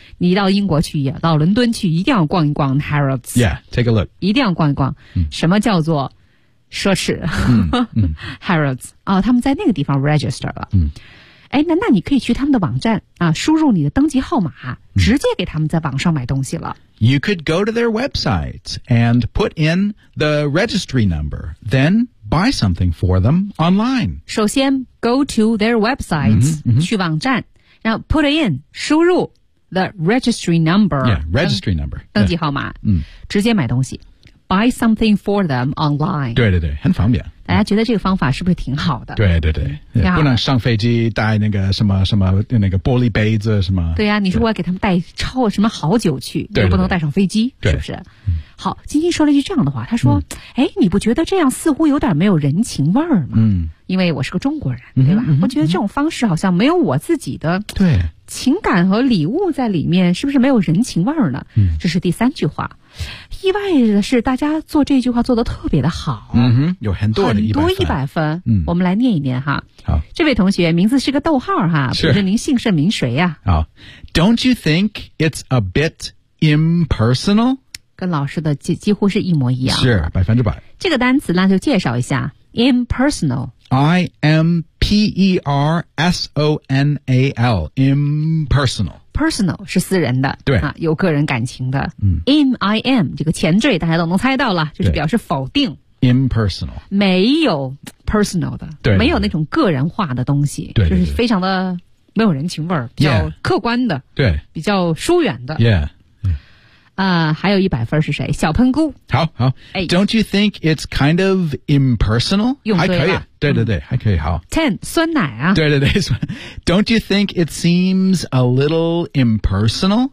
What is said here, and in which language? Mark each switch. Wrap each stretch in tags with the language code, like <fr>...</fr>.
<zh>你到英国去，到伦敦去，一定要逛一逛 Harrods。</zh> <en>Yeah, take a look.</en> <zh>一定要逛一逛，什么叫做？奢侈Harrods 啊、哦，他们在那个地方 register 了。嗯，哎，那你可以去他们的网站啊，输入你的登记号码，直接给他们在网上买东西了。</zh> <en>You could go to their website and put in the registry number, then buy something for them online.</en> <zh>首先</zh> <en>go to their website</en> <zh>去网站，然后</zh> <en>put in</en> <zh>输入</zh> <en>the registry number， yeah, registry number</en> <zh>登记号码，直接买东西。</zh> <en>Buy something for them online.</en> <zh>对对对，很方便。大家觉得这个方法是不是挺好的？对对对，不能上飞机带那个什么什么那个玻璃杯子什么。对呀、啊，你说我要给他们带超什么好酒去，对对对又不能带上飞机，对对是不是？好，金金说了一句这样的话，他说：“哎，你不觉得这样似乎有点没有人情味儿吗？” 因为我是个中国人，对吧？我觉得这种方式好像没有我自己的对情感和礼物在里面，是不是没有人情味儿呢？这是第三句话。意外的是大家做这句话做得特别的好、有很多很多一百分、我们来念一念哈好这位同学名字是个逗号哈是不是您姓甚名谁呀、</zh> <en>啊、好 Don't you think it's a bit impersonal?</en> <zh>跟老师的 几乎是一模一样是百分之百这个单词呢就介绍一下 impersonal</zh> <en>I-M-P-E-R-S-O-N-A-L impersonal</en> <zh>Personal 是私人的对、啊、有个人感情的、</zh> <en>IM</en> <zh>这个前缀大家都能猜到了就是表示否定</zh> <en>Impersonal</en> <zh>没有 personal 的对没有那种个人化的东西对就是非常的没有人情味比较客观的对比较疏远的</zh> <en>Yeah</en> <zh>还有一百分是谁？小喷菇。</zh> <en>好好，哎 ，Don't you think it's kind of impersonal？</en> <zh>用对了，还可以，对对对，还可以。好，Ten 酸奶啊，对对对</zh> <en>，Don't you think it seems a little impersonal？</en>